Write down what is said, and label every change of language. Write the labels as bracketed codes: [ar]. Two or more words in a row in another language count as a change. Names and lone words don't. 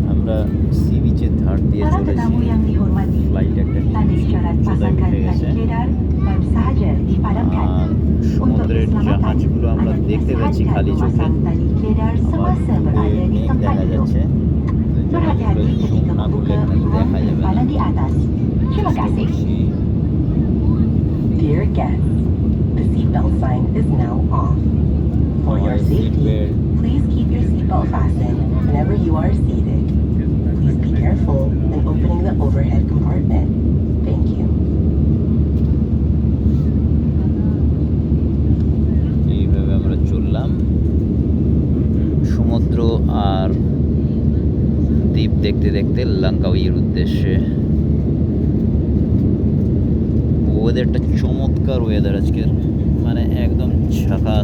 [bn] আমরা সি বিচের ধার দিয়ে [ms] Para [bn] চলেছি। [ms] tetamu yang dihormati, [bn] ফ্লাইট একটা [ms] tanda isyarat [bn] চোদাই [ms] pasangkan [bn] উঠে [ms] tali [bn] গেছে। [ms] kedar baru sahaja dipadamkan. [bn] আর [ms] Untuk [bn] সমুদ্রের [ms] keselamatan, [bn] জাহাজগুলো আমরা [ms] anda [bn] দেখতে পাচ্ছি [ms] dinasihatkan [bn] খালি চোখে। [ms] memasang tali kedar [bn] আবার [ms] semasa [bn] দূরে [ms] berada di [bn] মেঘ [ms] tempat [bn] দেখা [ms] duduk. [bn] যাচ্ছে। জাহাজগুলো [ms] Berhati-hati [bn] জুম [ms] ketika [bn] না করলে [ms] membuka [bn] এখানে [ms] ruang [bn] দেখা যাবে না। [ms] penyimpanan di atas. Terima [bn] চেষ্টা [ms] kasih. [bn] করছি। [en] Dear guests, the seatbelt sign is now off. For your Our safety, seatbelt. please keep your seatbelt fastened whenever you are seated. Please be careful when opening the overhead compartment. Thank you. [bn] এইভাবে আমরা চললাম সমুদ্র আর দ্বীপ দেখতে দেখতে লাঙ্কাউইয়ের উদ্দেশ্যে। ওয়েদারটা চমৎকার ওয়েদার আজকের, মানে একদম ঝাকাস।